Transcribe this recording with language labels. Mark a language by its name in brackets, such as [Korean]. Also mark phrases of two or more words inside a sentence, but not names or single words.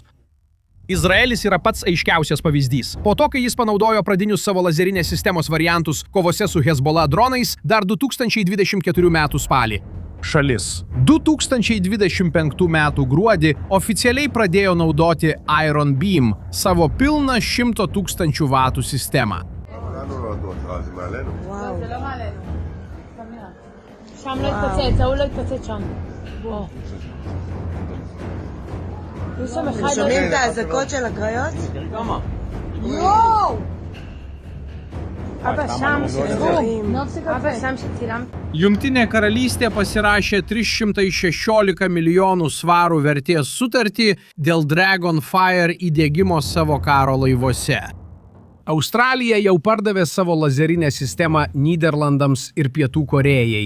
[Lithuanian] Izraelis yra pats aiškiausias pavyzdys. Po to, kai jis panaudojo pradinius savo lazerinės sistemos variantus kovose su Hezbollah dronais dar 2024 m. spalį. Šalis 2025 m. gruodį oficialiai pradėjo naudoti Iron Beam, savo pilną 100 000 vatų sistemą. [Hebrew] שם לא התפוצץ, ההוא לא התפוצץ שם. שומעים את האזעקות של הקריות? יואו! אבא שם שצילמת. [Lithuanian] Jungtinė karalystė pasirašė 316 milijonų svarų vertės sutartį dėl Dragonfire įdiegimo savo karo laivuose. Australija jau pardavė savo lazerinę sistemą Nyderlandams ir Pietų Korėjai.